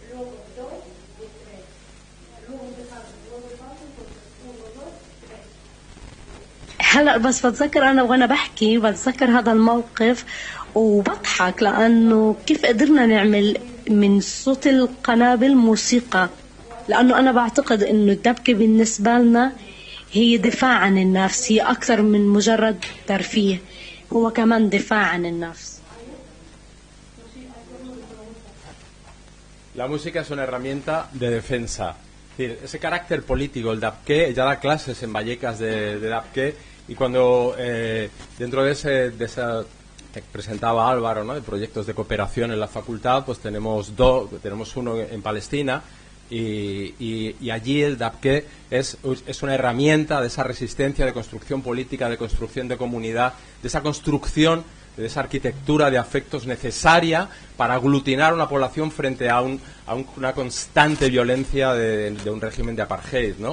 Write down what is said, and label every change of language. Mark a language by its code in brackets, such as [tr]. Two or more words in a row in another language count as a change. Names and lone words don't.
[ar] هلا بس بتذكر أنا وأنا بحكي بتذكر هذا الموقف وبضحك لأنه كيف قدرنا نعمل من صوت القنابل موسيقى، لأنه أنا بعتقد إنه الدبكة بالنسبة لنا هي دفاع عن النفس، هي أكثر من مجرد ترفيه، هو كمان دفاع عن النفس. [es] La música es una herramienta de defensa. Es decir, ese carácter político, el dabke, ya da clases en Vallecas de dabke, y cuando dentro de esa que presentaba Álvaro, ¿no?, de proyectos de cooperación en la facultad, pues tenemos uno en Palestina, y allí el dabke es una herramienta de esa resistencia, de construcción política, de construcción de comunidad, de esa construcción, de esa arquitectura de afectos necesaria para aglutinar una población frente a una constante violencia de un régimen de apartheid, ¿no?